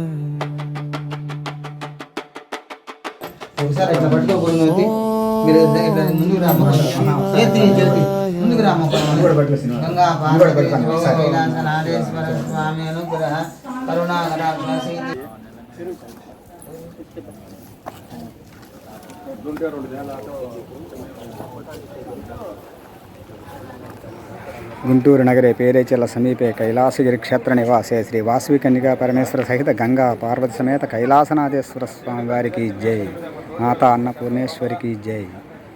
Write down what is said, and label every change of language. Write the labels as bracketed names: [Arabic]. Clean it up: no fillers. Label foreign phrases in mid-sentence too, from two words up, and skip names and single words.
[Telugu] ఒకసారి ఇట్లా పట్టుకోకూడదు, మీరు ముందుకు ముందుకు గంగా నాగేశ్వర స్వామి అనుగ్రహ కరుణాకరాక్షి. [Sanskrit] गुंटूरु नगरे पेरेचल समीपे कैलासगिरी क्षेत्र निवासे श्री वासवी कन्या परमेश्वर सहित गंगा पार्वती समेत कैलासनाथेश्वर स्वामी वारी [Hindi] की जय, [Sanskrit] माता अन्नपूर्णेश्वरी [Hindi] की जय.